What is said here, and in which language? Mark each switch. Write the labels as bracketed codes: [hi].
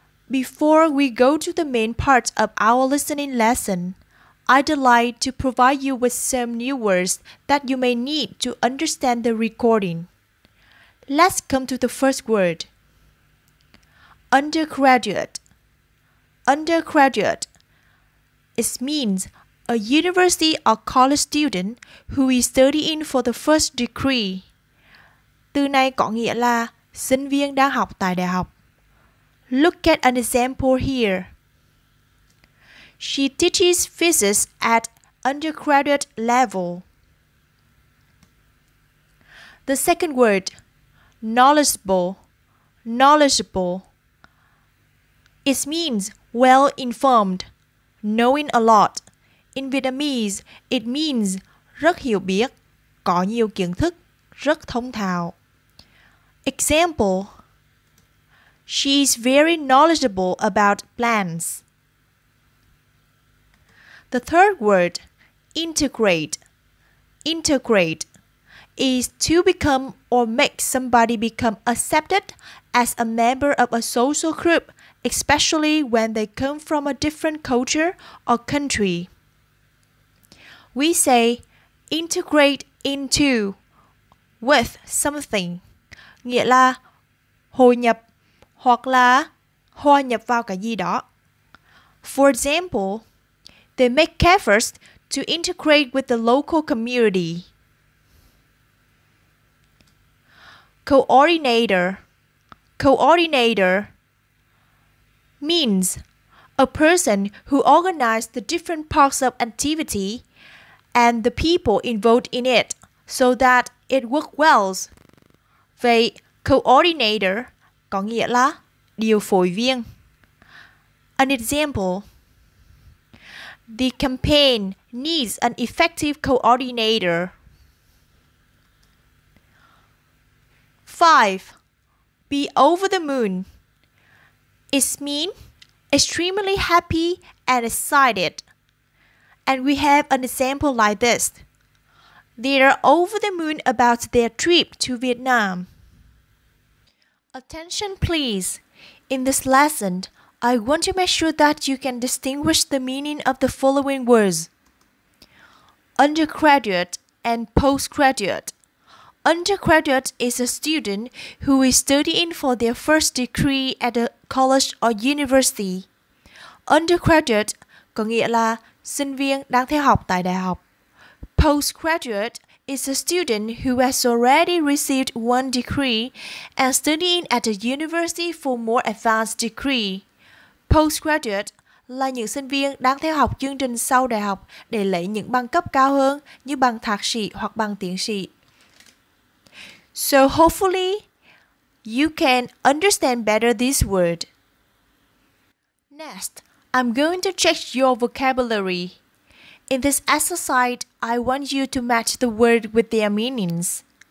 [en] Before we go to the main part of our listening lesson, I'd like to provide you with some new words that you may need to understand the recording. Let's come to the first word. Undergraduate. Undergraduate. It means a university or college student who is studying for the first degree. [vi] Từ này có nghĩa là sinh viên đang học tại đại học. [en] Look at an example here. She teaches physics at undergraduate level. The second word, knowledgeable. Knowledgeable. It means well informed, knowing a lot. In Vietnamese, it means [vi] rất hiểu biết, có nhiều kiến thức, rất thông thạo. [en] Example. She is very knowledgeable about plants. The third word, integrate. Integrate is to become or make somebody become accepted as a member of a social group, especially when they come from a different culture or country. We say integrate into with something, [vi] nghĩa là hội nhập hoặc là hòa nhập vào cái gì đó. [en] For example, they make efforts to integrate with the local community. Coordinator. Coordinator means a person who organizes the different parts of activity and the people involved in it so that it works well. [vi] Vậy, coordinator có nghĩa là điều phối viên. [en] An example. The campaign needs an effective coordinator. 5. Be over the moon. It means extremely happy and excited. And we have an example like this. They are over the moon about their trip to Vietnam. Attention please. In this lesson, I want to make sure that you can distinguish the meaning of the following words. Undergraduate and postgraduate. Undergraduate is a student who is studying for their first degree at a college or university. [vi] Undergraduate có nghĩa là sinh viên đang theo học tại đại học. [en] Postgraduate is a student who has already received one degree and studying at a university for more advanced degree. [vi] Postgraduate là những sinh viên đang theo học chương trình sau đại học để lấy những bằng cấp cao hơn như bằng thạc sĩ hoặc bằng tiến sĩ. [en] So hopefully you can understand better this word. Next, I'm going to check your vocabulary. In this exercise, I want you to match the word with their meanings.